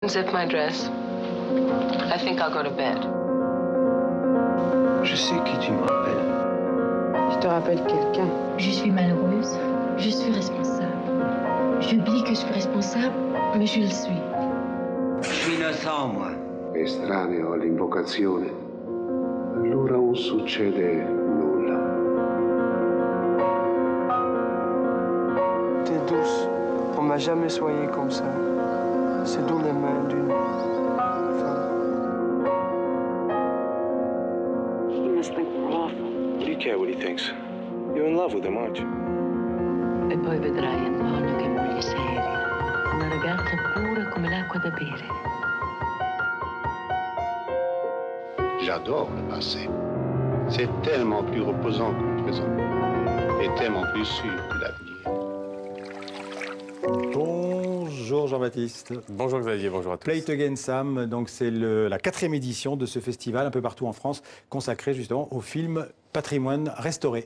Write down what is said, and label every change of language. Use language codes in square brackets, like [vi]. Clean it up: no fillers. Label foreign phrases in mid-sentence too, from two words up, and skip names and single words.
[en] Zip my dress. I think I'll go to bed. [fr] Je sais qui tu me rappelles. Je te rappelle quelqu'un. Je suis malheureuse, je suis responsable. J'oublie que je suis responsable, mais je le suis. Je suis innocent, moi. [it] Estraneo all'invocazione. Allora non succede nulla. [fr] T'es douce. On m'a jamais soigné comme ça. C'est dans les mains d'une femme. [en] You must think we're awful. Do you care what he thinks? You're in love with him, aren't you? [it] E poi vedrai, Antonio, che moglie seria. Una ragazza pura come l'acqua da bere. [fr] J'adore le passé. C'est tellement plus reposant que le présent. Et tellement plus sûr que l'avenir. Bonjour Jean-Baptiste. Bonjour Xavier, bonjour à tous. Play It Again Sam, donc c'est la 4e édition de ce festival un peu partout en France consacré justement au film patrimoine restauré.